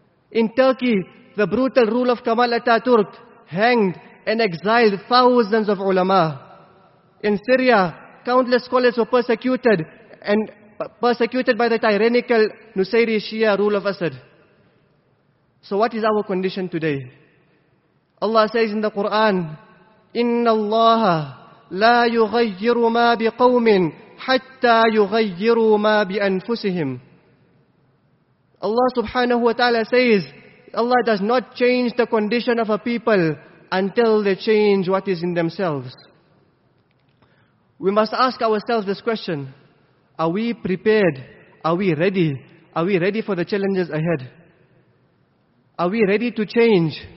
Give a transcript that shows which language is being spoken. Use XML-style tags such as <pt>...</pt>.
<en>In Turkey, the brutal rule of Kemal Atatürk hanged and exiled thousands of ulama. In Syria, countless scholars were persecuted by the tyrannical Nusayri Shia rule of Assad. So what is our condition today? Allah says in the Quran,</en> <ar>إِنَّ اللَّهَ لَا يُغَيِّرُ مَا بِقَوْمٍ حَتَّى يُغَيِّرُ مَا بِأَنفُسِهِمْ.</ar> <en>Allah subhanahu wa ta'ala says, Allah does not change the condition of a people until they change what is in themselves. We must ask ourselves this question. Are we prepared? Are we ready? Are we ready for the challenges ahead? Are we ready to change?</en>